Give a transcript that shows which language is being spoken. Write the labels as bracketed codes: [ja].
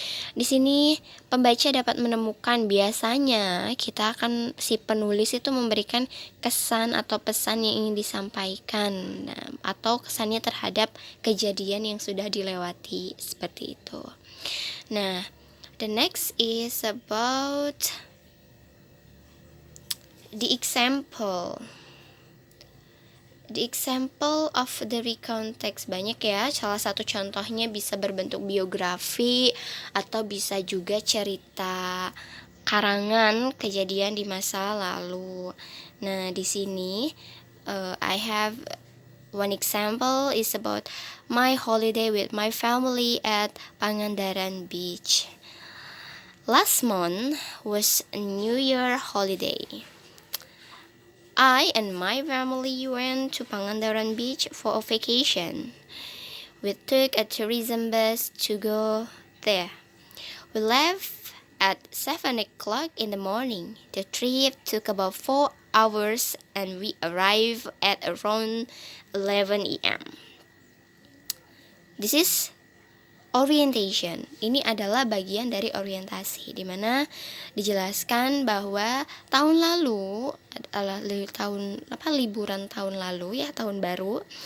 [id] Di sini pembaca dapat menemukan, biasanya kita akan si penulis itu memberikan kesan atau pesan yang ingin disampaikan, atau kesannya terhadap kejadian yang sudah dilewati seperti itu. [en] Nah, the next is about the example. The example of the recount text [id] banyak ya. Salah satu contohnya bisa berbentuk biografi atau bisa juga cerita karangan kejadian di masa lalu. Nah, di sini [en] I have one example is about my holiday with my family at Pangandaran Beach. Last month was a New Year holiday. I and my family went to Pangandaran Beach for a vacation. We took a tourism bus to go there. We left at 7 o'clock in the morning. The trip took about 4 hours and we arrived at around 11 a.m. This is orientation. [id] Ini adalah bagian dari orientasi, di mana dijelaskan bahwa tahun lalu adalah liburan tahun lalu ya, tahun baru.